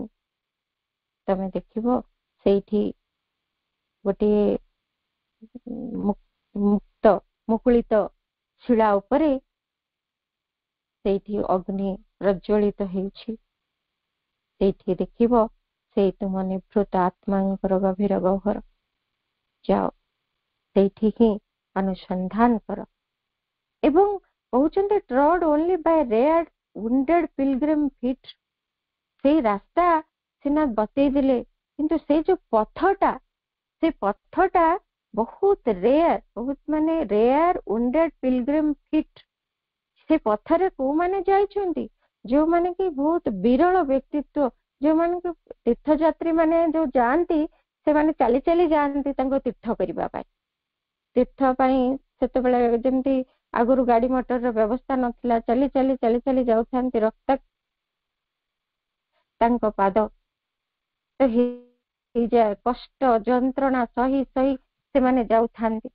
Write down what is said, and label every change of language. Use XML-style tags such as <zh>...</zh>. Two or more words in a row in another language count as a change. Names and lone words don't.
<or>ତମେ ଦେଖିବ ସେଇଠି ଗୋଟିଏ ମୁକୁଳିତ ଶିଳା ଉପରେ ସେଇଠି ଅଗ୍ନି ପ୍ରଜ୍ୱଳିତ ହେଉଛି। ସେଇଠି ଦେଖିବ ସେଇ ତୁମ ନିଭୃତ ଆତ୍ମାଙ୍କର ଗଭୀର ଗହ୍ୱର। ଯାଅ ସେଇଠି ହିଁ ଅନୁସନ୍ଧାନ କର। ଏବଂ କହୁଛନ୍ତି</or> <en>trod only by rare wounded pilgrim feet।</en> <or>ସେଇ ରାସ୍ତା ସିନା ବତେଇ ଦେଲେ, କିନ୍ତୁ ସେଇ ଯୋଉ ପଥଟା, ସେ ପଥଟା ବହୁତ ରେୟାର, ବହୁତ ମାନେ ରେୟାର</or> <en>wounded pilgrim feet।</en> <or>ସେ ପଥରେ କୋଉମାନେ ଯାଇଛନ୍ତି, ଯୋଉମାନେ କି ବହୁତ ବିରଳ ବ୍ୟକ୍ତିତ୍ୱ, ଯୋଉମାନେ କି ତୀର୍ଥଯାତ୍ରୀ ମାନେ ଯୋଉ ଯାଆନ୍ତି, ସେମାନେ ଚାଲି ଚାଲି ଯାଆନ୍ତି ତାଙ୍କ ତୀର୍ଥ କରିବା ପାଇଁ। ତୀର୍ଥ ପାଇଁ ସେତେବେଳେ ଯେମିତି ଆଗରୁ ଗାଡି ମଟରର ବ୍ୟବସ୍ଥା ନଥିଲା, ଚାଲି ଚାଲି ଚାଲି ଚାଲି ଯାଉଥାନ୍ତି, ରକ୍ତ ତାଙ୍କ ପାଦ ହେଇଯାଏ, କଷ୍ଟ ଯନ୍ତ୍ରଣା ସହି ସହି ସେମାନେ ଯାଉଥାନ୍ତି।</or>